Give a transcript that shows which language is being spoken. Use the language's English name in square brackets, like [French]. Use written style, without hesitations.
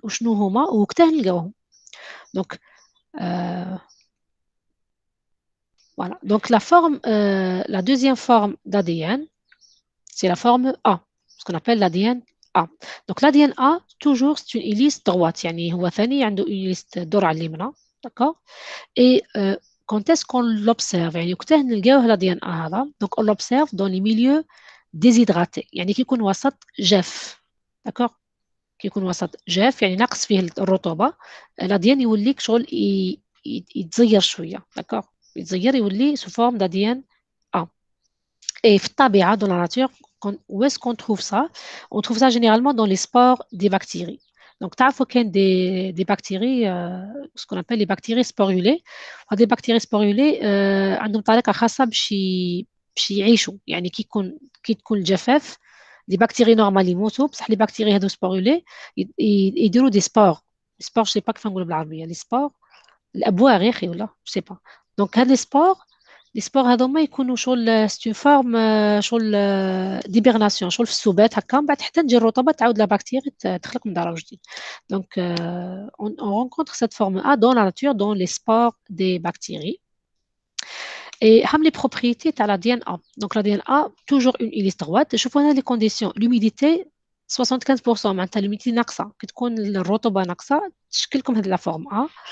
[Arabic] وشنو هما ووقتها نلقاوهم. [French] Donc, voilà. Donc, la deuxième forme d'ADN, c'est la forme A, ce qu'on appelle l'ADN A. Donc, l'ADN A, toujours, c'est une hélice droite. [Arabic] يعني هو ثاني عنده une hélice دور على اليمنى. [French] D'accord? Et quand est-ce qu'on l'observe [Arabic] يعني وقتها نلقاوه [French] l'ADN A هذا. Donc, on l'observe dans les milieux déshydratés. [Arabic] يعني كي يكون وسط جاف. D'accord? كي يكون وسط جاف يعني نقص فيه الرطوبة. l'ADN يوليك شغل يتزير شوية. [French] D'accord? [Arabic] يتزير يولي [French] sous forme d'ADN A. Et في الطبيعة dans la nature, où est-ce qu'on trouve ça? On trouve ça généralement dans les spores des bactéries. Donc, [Arabic] تعرفوا كاين [French] des bactéries, ce qu'on appelle les bactéries sporulées. [Arabic] هذه البكتيريا sporulées عندهم طريقة خاصة باش يعيشوا. يعني كي تكون الجفاف [French] les bactéries normales [Arabic] يموتوا بصح les bactéries هذو sporulées يديروا des spores. [French] Les spores, je sais pas [Arabic] كيف نقولوا بالعربية. [French] Les spores, الأبواغ يا أخي ولا je sais pas. [Arabic] Donc هاد les spores هذوما يكونوا شغل [French] c'est une forme [Arabic] شغل d'hibernation شغل في السبات هكا من بعد حتى تجي الرطوبة تعاود لا بكتيريا تخلق من دار جديد. [French] Donc on rencontre cette forme A dans la nature dans les spores des bactéries. Et les propriétés de l'ADN A. Donc l'ADN A, toujours une hélice droite. Je vois les conditions. L'humidité, 75%. [Arabic] معناتها l'humidité ناقصة. كي تكون الرطوبة ناقصة تشكل لكم هذه la forme A.